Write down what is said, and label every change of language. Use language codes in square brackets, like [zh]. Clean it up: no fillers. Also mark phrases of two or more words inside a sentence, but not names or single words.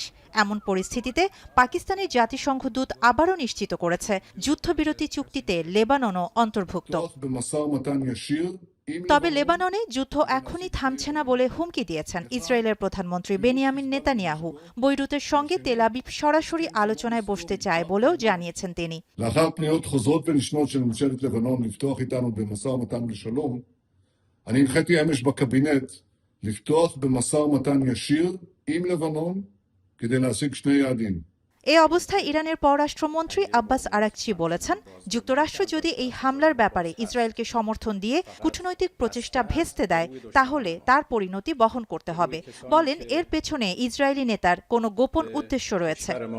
[bn] এমন পরিস্থিতিতে পাকিস্তানের জাতিসংঘ দূত আবারও নিশ্চিত করেছে যুদ্ধবিরতি চুক্তিতে লেবাননও অন্তর্ভুক্ত। তবে লেবাননে যুদ্ধ এখনই থামছে না বলে হুমকি দিয়েছেন ইসরায়েলের প্রধানমন্ত্রী বেনিয়ামিন নেতানিয়াহু। বৈরুতের সঙ্গে তেল আবিব সরাসরি আলোচনায় বসতে চায় বলেও জানিয়েছেন তিনি। [he] לאחר פניות חוזרות ונשנות של ממשלת לבנון לפתוח איתנו במשא ומתן לשלום, אני הנחיתי אמש בקבינט לפתוח במשא ומתן ישיר עם לבנון כדי להשיג שני יעדים. [bn] এই অবস্থায় ইরানের পররাষ্ট্রমন্ত্রী আব্বাস আরাকচি বলেছেন, যুক্তরাষ্ট্র যদি এই হামলার ব্যাপারে ইসরায়েলকে সমর্থন দিয়ে কূটনৈতিক প্রচেষ্টা ভেস্তে দেয় তাহলে তার পরিণতি বহন করতে হবে। বলেন এর পেছনে ইসরায়েলি নেতার কোনো গোপন উদ্দেশ্য রয়েছে।